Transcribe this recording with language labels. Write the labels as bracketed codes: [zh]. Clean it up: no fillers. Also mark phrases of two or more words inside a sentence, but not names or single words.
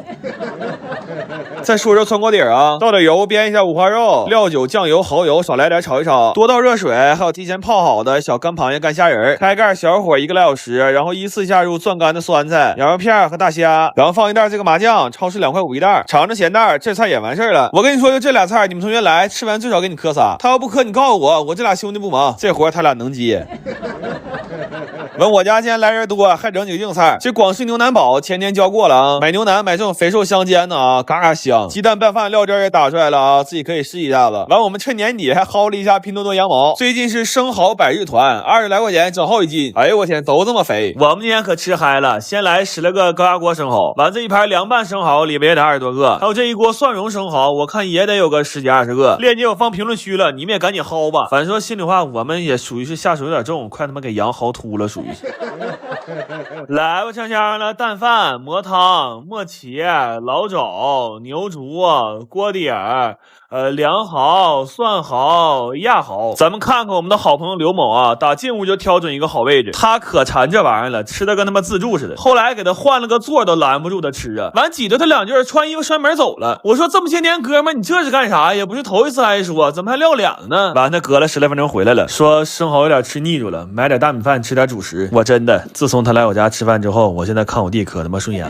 [zh] 再說说汆鍋底啊，倒點油煸一下五花肉，料酒、醬油、蚝油少來點炒一炒，多倒熱水，還有提前泡好的小乾螃蟹、乾蝦仁，開蓋小火1個來小時，然後依次下入攥乾的酸菜、羊肉片和大蝦，然後放一袋這個麻醬，超市2塊5一袋，嘗着鹹淡，這菜也完事兒了。我跟你說，就這俩菜，你們同學來吃完最少給你磕仨，他要不磕你告訴我這俩兄弟不忙，這活他俩能接。问我家今天来人多，還整几个硬菜。这廣式牛腩煲前天教過了啊，買牛腩買這種肥瘦相間的啊，嘎嘎香。雞蛋拌飯料汁也打出來了啊，自己可以試一下子。完，我們趁年底還薅了一下拼多多羊毛，最近是生蠔百日團，20來塊錢整好1斤。哎呦我天，都這麼肥。我們今天可吃嗨了，先來10來個高壓鍋生蠔，完這一盤涼拌生蠔裡邊也得20多個，還有這一鍋蒜蓉生蠔，我看也得有個10幾20個。鏈接我放評論區了，你們也趕緊薅吧。反正說心裡話，我們也屬於是下手有點重，快他媽給羊薅禿了，屬於是。來吧，香香的蛋飯、磨湯、磨茄、老肘、牛竹、鍋底兒。涼蠔、蒜蠔、鴨蠔，咱們看看我們的好朋友劉某啊，打進屋就挑準一個好位置，他可饞這玩意兒了，吃的跟他媽自助似的。後來給他換了個座都攔不住他吃啊，完擠着他2句，穿衣服摔門走了。我說這麼些年哥們，你這是幹啥？也不是頭一次挨說，怎麼還撂臉了呢？完他隔了10來分鐘回來了，說生蠔有點吃膩住了，買點大米飯吃點主食。我真的，自從他來我家吃飯之後，我現在看我弟可他媽順眼了。